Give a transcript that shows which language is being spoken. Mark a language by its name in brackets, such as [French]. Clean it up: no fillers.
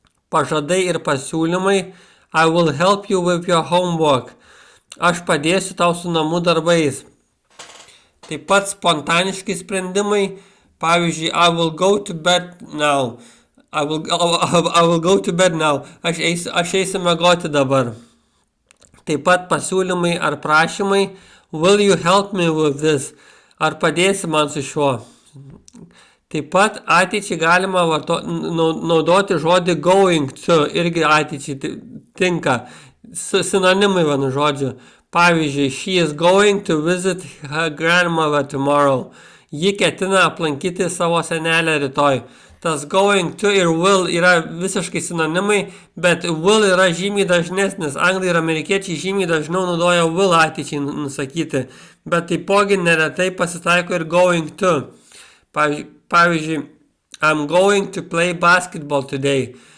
[Lithuanian] Pažadai ir pasiūlymai, [English] I will help you with your homework. [Lithuanian] Aš padėsiu tau su namų darbais. Taip pat spontaniški sprendimai, pavyzdžiui, [English] I will go to bed now. I will go to bed now. [Lithuanian] Aš eisiu miegoti dabar. Taip pat pasiūlymai ar prašymai. [English] Will you help me with this? [Lithuanian] Ar padėsi man su šiuo? Taip pat ateičiai galima naudoti žodį going to. Irgi ateičiai tinka. Sinonimai vienu žodžiu. Pavyzdžiui, [English] she is going to visit her grandmother tomorrow. [Lithuanian] Ji ketina aplankyti savo senelę rytoj. Tas going to ir will yra visiškai sinonimai, bet will yra žymiai dažnesnis. Anglai ir amerikiečiai žymiai dažniau naudoja will ateičiai nusakyti, bet taipogi neretai pasitaiko ir going to. Pavyzdžiui, [English] I'm going to play basketball today.